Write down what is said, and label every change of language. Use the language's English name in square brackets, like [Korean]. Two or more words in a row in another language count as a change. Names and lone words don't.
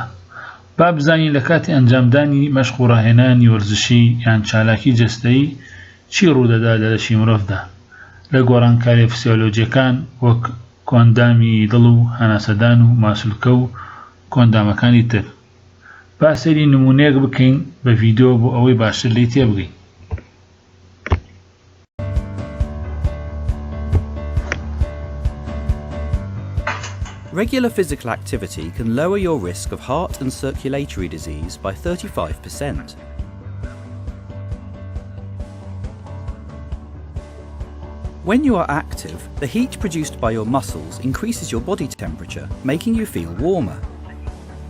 [Central Kurdish] با بزانین لە کاتی ئەنجامدانی مەشق و ڕاهێنانی وەرزشی یان چالاکی جەستەیی چی ڕوودەدا لە لەشی مرۆڤدا لە گۆڕانکاری فسیۆلۆجیەکان وەک کۆندامی دڵ و هەناسەدان و ماسوولکە و کۆندامەکانی تر. با سەیری نمونەیەک بکەین بە ڤیدیۆ بۆ ئەوەی باشتر لێی تێبگەین. [English] Regular physical activity can lower your risk of heart and circulatory disease by 35%. When you are active, the heat produced by your muscles increases your body temperature, making you feel warmer.